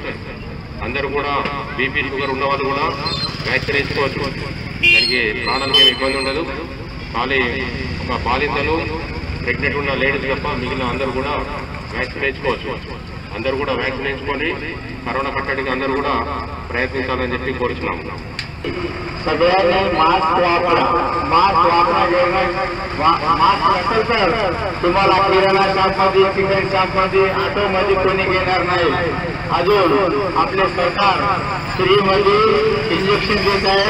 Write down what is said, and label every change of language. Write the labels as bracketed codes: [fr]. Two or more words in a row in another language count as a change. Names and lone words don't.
[te] అందరూ కూడా బీపీ, షుగర్ ఉన్న వాళ్ళు కూడా వ్యాక్సిన్ వేసుకోవచ్చు. దానికి ప్రాణానికి ఏమి ఇబ్బంది ఉండదు. ఖాళీ ఒక బాలింతలు, ప్రెగ్నెంట్ ఉన్న లేడీస్ తప్ప మిగిలిన అందరూ కూడా వ్యాక్సిన్ వేసుకోవచ్చు. అందరూ కూడా వ్యాక్సిన్ వేసుకొని కరోనా కట్టడికి అందరూ కూడా ప్రయత్నించాలని చెప్పి కోరుచున్నాము. [mr] सगळ्यांनी मास्क वापरा. मास्क असेल तर तुम्हाला किराणा शॉपमध्ये, चिकन शॉपमध्ये, ऑटोमध्ये कोणी घेणार नाही. अजून आपले सरकार फ्रीमध्ये इंजेक्शन देत आहे.